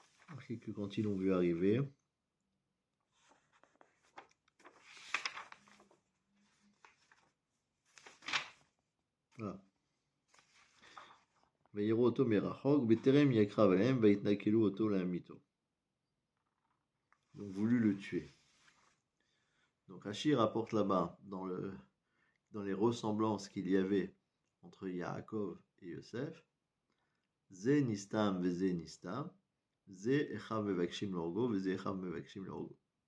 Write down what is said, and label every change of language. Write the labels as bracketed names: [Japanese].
[French] Marqué que quand ils l'ont vu arriver, voilà. [Hebrew] ויראו אותו מרחוק, בטרם יקרב עליהם, ויתנכלו אותו להמיתו. [French] Donc voulu le tuer. Donc Rachid rapporte là-bas, dans les ressemblances qu'il y avait entre Yaakov et Yosef, [Hebrew] Ze nistam veze nistam, Ze echav mevakshim l'orgo, [French] veze echav mevakshim l'orgo.